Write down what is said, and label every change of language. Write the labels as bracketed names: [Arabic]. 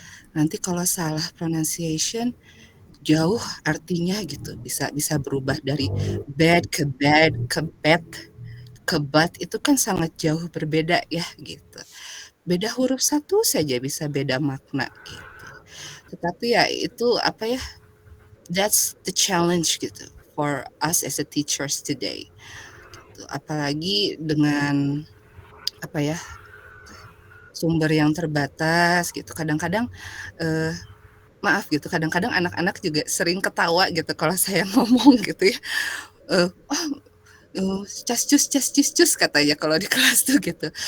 [Indonesian] Nanti kalau salah pronunciation jauh artinya gitu, bisa bisa berubah dari bad ke bad ke bad itu kan sangat jauh berbeda ya gitu. Beda huruf satu saja bisa beda makna gitu. Tetapi ya itu apa ya, [English] that's the challenge [Indonesian] gitu [English] for us as a teachers today. [Indonesian] Gitu. Apalagi dengan apa ya, sumber yang terbatas gitu. Kadang-kadang eh, maaf gitu, kadang-kadang anak-anak juga sering ketawa gitu kalau saya ngomong gitu ya. Eh, cas cus katanya kalau di kelas tuh gitu.